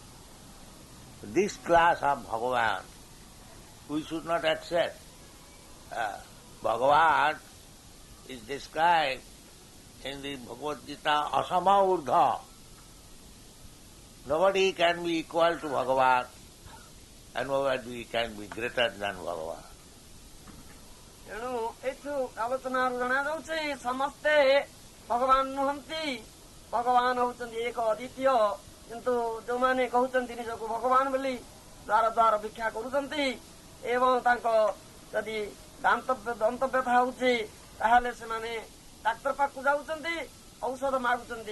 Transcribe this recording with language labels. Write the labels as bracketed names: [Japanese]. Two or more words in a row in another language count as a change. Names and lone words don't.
[English] This class of Bhagavan we should not accept. Bhagavan is described in the Bhagavad Gita [Sanskrit] असम ऊर्ध्व. [English] Nobody can be equal to Bhagavan and nobody can be greater than Bhagavan. [Odia] ତେଣୁ ଏଠୁ ଆଲୋଚନାରୁ ଜଣାଯାଉଛି ସମସ୍ତେ ଭଗବାନ ନୁହନ୍ତି, ଭଗବାନ ହଉଛନ୍ତି ଏକ ଅଦ୍ୱିତୀୟ। କିନ୍ତୁ ଯୋଉମାନେ କହୁଛନ୍ତି ନିଜକୁ ଭଗବାନ ବୋଲି ଦ୍ୱାର ଦ୍ୱାର ଭିକ୍ଷା କରୁଛନ୍ତି ଏବଂ ତାଙ୍କ ଯଦି ଦନ୍ତ ବ୍ୟଥା ହଉଛି ତାହେଲେ ସେମାନେ ଡାକ୍ତର ପାଖକୁ ଯାଉଛନ୍ତି, ଔଷଧ ମାଗୁଛନ୍ତି।